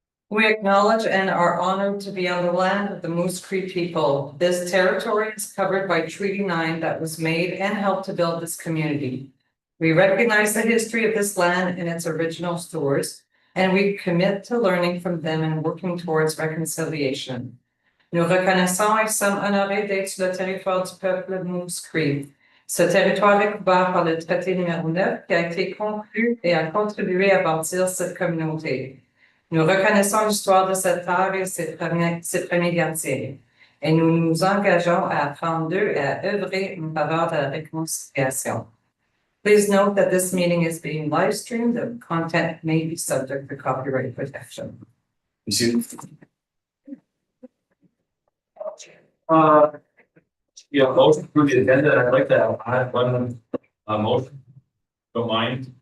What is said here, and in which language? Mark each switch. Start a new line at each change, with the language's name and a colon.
English: We acknowledge and are honored to be on the land of the Moose Cree people. This territory is covered by Treaty 9 that was made and helped to build this community. We recognize the history of this land and its original stewards, and we commit to learning from them and working towards reconciliation.
French: Nous reconnaissons et sommes honorés d'être sur le territoire du peuple Moose Cree. Ce territoire est couvert par le traité numéro 9 qui a été conclu et a contribué à bâtir cette communauté. Nous reconnaissons l'histoire de cette terre et ses premiers gardiens, et nous nous engageons à apprendre d'eux et à œuvrer en faveur de la réconciliation.
English: Please note that this meeting is being live streamed and content may be subject to copyright protection. Yeah, motion for the agenda. I'd like to add one motion. Don't mind.